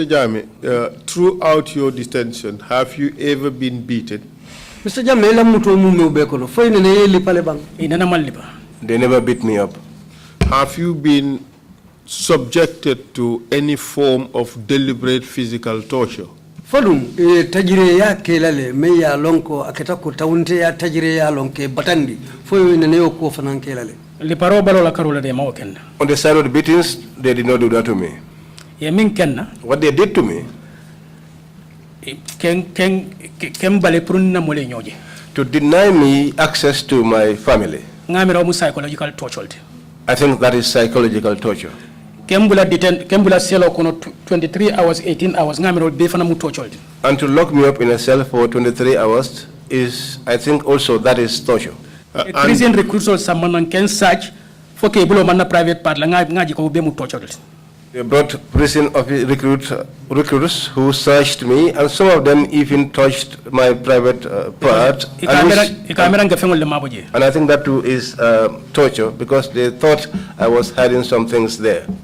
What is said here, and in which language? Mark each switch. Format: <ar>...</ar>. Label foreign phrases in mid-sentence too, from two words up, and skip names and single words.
<en>Jammeh, throughout your detention, have you ever been beaten? Mr. Jammeh, they never beat me up. Have you been subjected to any form of deliberate physical torture?</en> <man>Fodum tajire ya kelale me ya lonko aketa ko tawnte ya tajire ya lonke batandi foyo ne yo ko fanan kelale. Le paro balo la karola de mawoken.</man> <en>On the side of the beatings, they did not do that to me.</en> <man>Ye min kenna.</man> <en>What they did to me,</en> <man>ken bale prunna mole nyoje.</man> <en>To deny me access to my family.</en> <man>Ngamira mu</man> <en>psychological torture. I think that is psychological torture.</en> <man>Kembula cell kono 23 hours, 18 hours. Ngamira be fana mu torture.</man> <en>And to lock me up in a cell for 23 hours is, I think, also that is torture. Prison recruits or someone can search</en> <man>foke bulo man na</man> <en>private part</en> <man>la ngaji ko be mu torture.</man> <en>They brought prison recruits who searched me, and some of them even touched my private part. And I think that too is torture, because they thought I was hiding some things there.</en>